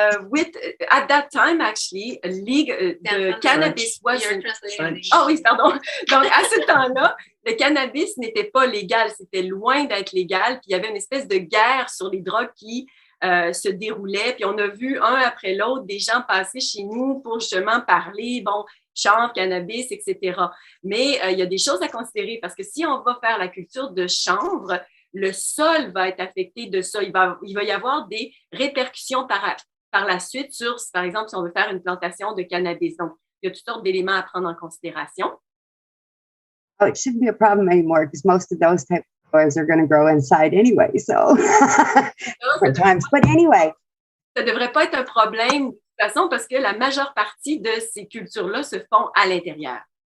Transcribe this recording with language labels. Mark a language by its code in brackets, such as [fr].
[en] With at that time, actually, the cannabis was... [fr] Oh oui, pardon. Donc, à ce temps-là, le cannabis n'était pas légal. C'était loin d'être légal. Puis il y avait une espèce de guerre sur les drogues qui se déroulait. Puis on a vu un après l'autre des gens passer chez nous pour justement parler, bon, chanvre, cannabis, etc. Mais il y a des choses à considérer parce que si on va faire la culture de chanvre, le sol va être affecté de ça. Il va y avoir des répercussions par la suite sur, par exemple, si on veut faire une plantation de cannabis. Donc, il y a toutes sortes d'éléments à prendre en considération. [en] Oh, it shouldn't be a problem anymore because most of those type of flowers are going to grow inside anyway. So, sometimes. But anyway. [fr] Ça ne devrait pas être un problème de toute façon parce que la majeure partie de ces cultures-là se font à l'intérieur.